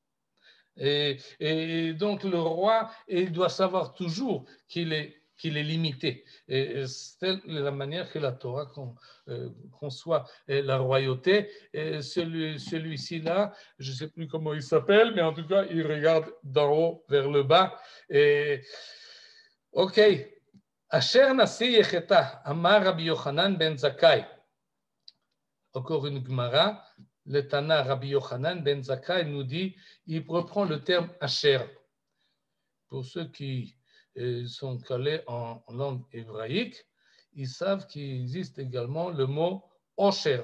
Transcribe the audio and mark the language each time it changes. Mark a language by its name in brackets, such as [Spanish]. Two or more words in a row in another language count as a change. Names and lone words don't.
[French] Et donc le roi, il doit savoir toujours qu'il est limité. Et c'est la manière que la Torah conçoit la royauté. Et celui-ci-là, je ne sais plus comment il s'appelle, mais en tout cas, il regarde d'en haut vers le bas. Et, ok. [Hebrew] אשר נשיא יחטא, אמר רבי יוחנן בן זכאי. [French] Encore une Gemara. Le Tana Rabbi Yochanan ben Zakkai nous dit, il reprend le terme Asher. Pour ceux qui sont calés en langue hébraïque, ils savent qu'il existe également le mot Osher.